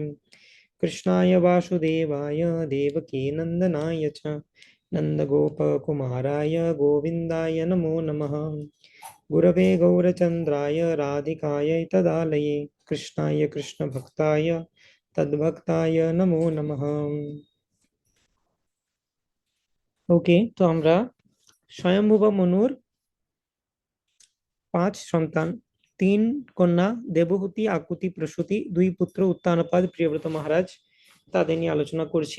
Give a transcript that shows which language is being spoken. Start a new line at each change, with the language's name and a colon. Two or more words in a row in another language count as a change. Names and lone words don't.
Sanskrit: कृष्णाय वासुदेवाय देवकी नन्दनाय च नन्दगोपकुमाराय गोविन्दाय नमो नमः। गुरवे गौरचन्द्राय राधिकायै तदालये कृष्णाय कृष्णभक्ताय तद्भक्ताय नमो नमः।
Bangla: ওকে, তো আমরা স্বয়ম্ভুব মনুর 5 সন্তান, 3 কন্যা দেবহূতি আকুতি প্রসূতি, 2 পুত্র উত্তানপাদ প্রিয়ব্রত মহারাজ, তাদের নিয়ে আলোচনা করছি।